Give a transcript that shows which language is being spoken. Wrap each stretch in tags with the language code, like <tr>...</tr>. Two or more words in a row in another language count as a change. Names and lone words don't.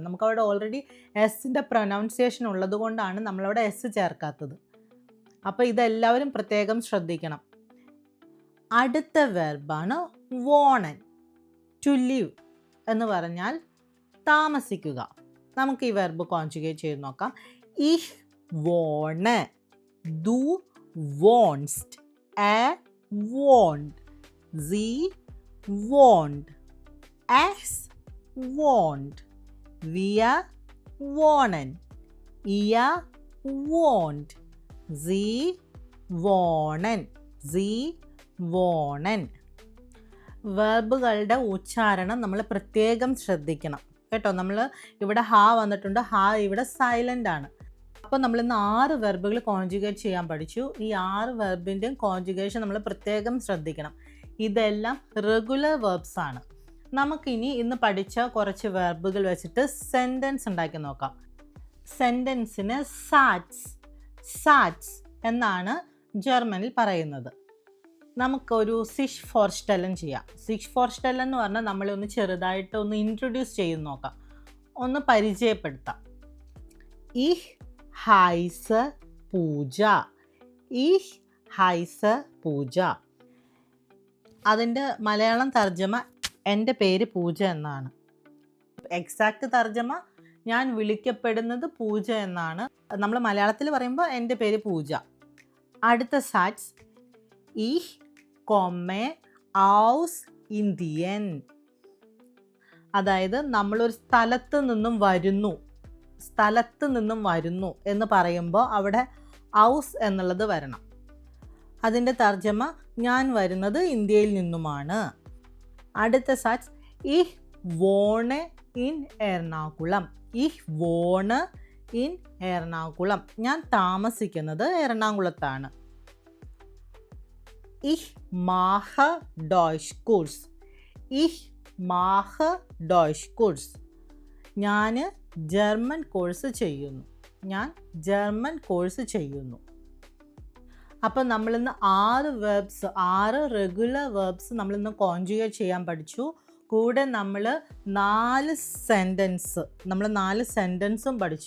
<ml>നമുക്കവിടെ ഓൾറെഡി എസിൻ്റെ പ്രൊനൗൺസിയേഷൻ ഉള്ളത് കൊണ്ടാണ് നമ്മളവിടെ എസ് ചേർക്കാത്തത്. അപ്പോൾ ഇതെല്ലാവരും പ്രത്യേകം ശ്രദ്ധിക്കണം. അടുത്ത വെർബാണ് വോണൻ.</ml> <en>to live</en> <ml>എന്ന് പറഞ്ഞാൽ താമസിക്കുക. നമുക്ക് ഈ വെർബ് കോൺജുഗേറ്റ് ചെയ്ത് നോക്കാം.</ml> <de>Ich wohne, du wohnst, er wohnt, sie wohnt, es wohnt, wir wohnen, ihr wohnt, sie wohnen, sie wohnen.</de> <ml>വെർബുകളുടെ ഉച്ചാരണം നമ്മൾ പ്രത്യേകം ശ്രദ്ധിക്കണം കേട്ടോ. നമ്മൾ ഇവിടെ ഹാ വന്നിട്ടുണ്ട്, ഹാ ഇവിടെ സൈലൻ്റ് ആണ്. അപ്പോൾ നമ്മളിന്ന് 6 വെർബുകൾ കോൺജുഗേറ്റ് ചെയ്യാൻ പഠിച്ചു. ഈ 6 വെർബിൻ്റെയും കോൺജുഗേഷൻ നമ്മൾ പ്രത്യേകം ശ്രദ്ധിക്കണം. ഇതെല്ലാം</ml> <en>regular verbs</en> <ml>ആണ്. നമുക്കിനി ഇന്ന് പഠിച്ച കുറച്ച് വെർബുകൾ വെച്ചിട്ട് സെൻറ്റൻസ് ഉണ്ടാക്കി നോക്കാം. സെൻറ്റൻസിന് സാറ്റ്സ് എന്നാണ് ജർമ്മനിൽ പറയുന്നത്. നമുക്കൊരു</ml> <de>sich vorstellen</de> <ml>ചെയ്യാം.</ml> <de>sich vorstellen</de> <ml>എന്ന് പറഞ്ഞാൽ നമ്മളൊന്ന് ചെറുതായിട്ട് ഒന്ന് ഇൻട്രൊഡ്യൂസ് ചെയ്ത് നോക്കാം, ഒന്ന് പരിചയപ്പെടുത്താം.</ml> <de>Ich heiße Pooja. Ich heiße Pooja.</de> <ml>അതിൻ്റെ മലയാളം തർജ്ജമ എൻ്റെ പേര് പൂജ എന്നാണ്. എക്സാക്റ്റ് തർജ്ജമ ഞാൻ വിളിക്കപ്പെടുന്നത് പൂജ എന്നാണ്. നമ്മൾ മലയാളത്തിൽ പറയുമ്പോൾ എൻ്റെ പേര് പൂജ. അടുത്ത സാറ്റ്സ്</ml> <de>Ich komme aus Indien.</de> <ml>അതായത് നമ്മളൊരു സ്ഥലത്ത് നിന്നും വരുന്നു എന്ന് പറയുമ്പോൾ അവിടെ ഔസ് എന്നുള്ളത് വരണം. അതിൻ്റെ തർജ്ജമ ഞാൻ വരുന്നത് ഇന്ത്യയിൽ നിന്നുമാണ്. അടുത്ത സാറ്റ്സ്</ml> <de>Ich wohne in Ernakulam. Ich wohne in Ernakulam.</de> <ml>ഞാൻ താമസിക്കുന്നത് എറണാകുളത്താണ്.</ml> <de>Ich mache Deutschkurs. Ich mache Deutschkurs.</de> <ml>ഞാൻ ജർമ്മൻ കോഴ്സ് ചെയ്യുന്നു. ഞാൻ ജർമ്മൻ കോഴ്സ് ചെയ്യുന്നു. അപ്പോൾ നമ്മളിന്ന് 6</ml> <en>regular verbs</en> <ml>നമ്മളിന്ന് കോൺജുഗേറ്റ് ചെയ്യാൻ പഠിച്ചു. കൂടെ നമ്മൾ 4 സെൻറ്റൻസും പഠിച്ചു.</ml>